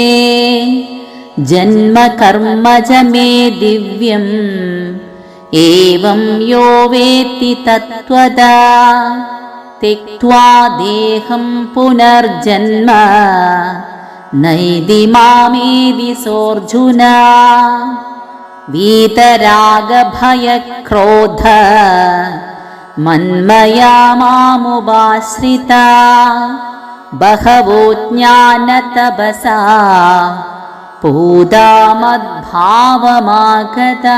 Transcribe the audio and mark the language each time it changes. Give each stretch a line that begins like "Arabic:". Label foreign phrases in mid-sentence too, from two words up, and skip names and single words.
Sanskrit: ജന്മ കർമ്മ ച മേ ദിവ്യം ഏവം യോ വേത്തി തത്വദാ ത്യക്ത്വാ ദേഹം പുനർജന്മ നൈതി മാമേതി സോർജുന. വീതരാഗഭയക്രോധ മന്മയാ മാമുപാശ്രിതാ ബഹവോ ജ്ഞാനതപസാ പൂതാ മദ്ഭാവമാഗതാ.